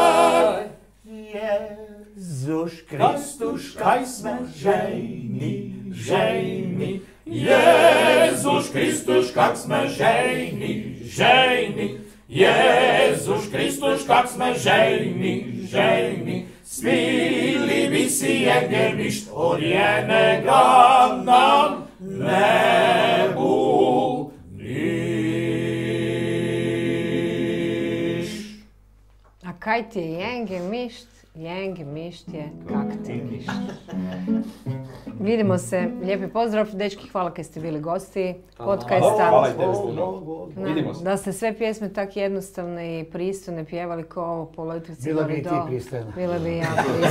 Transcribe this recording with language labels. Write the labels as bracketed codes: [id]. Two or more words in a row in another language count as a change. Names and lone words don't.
[hr] Jezus Christus, kaj sme žejni, žejni, Jezus Kristus, kak sme žejni, žejni, Jezus Kristus, kak sme žejni, žejni, smili bi si jegemišt orjenega nam nebu niš. A kaj ti je jenge mišt? Jenge mišt je kak ti mišt. Vidimo se, lijepi pozdrav, dečki, hvala kaj ste bili gosti podcasta. Hvala i tebi puno. Vidimo se. Da ste sve pjesme tak jednostavne i pristojne pjevali kao ovo po Lojtrici. Bila bi i ti pristojna.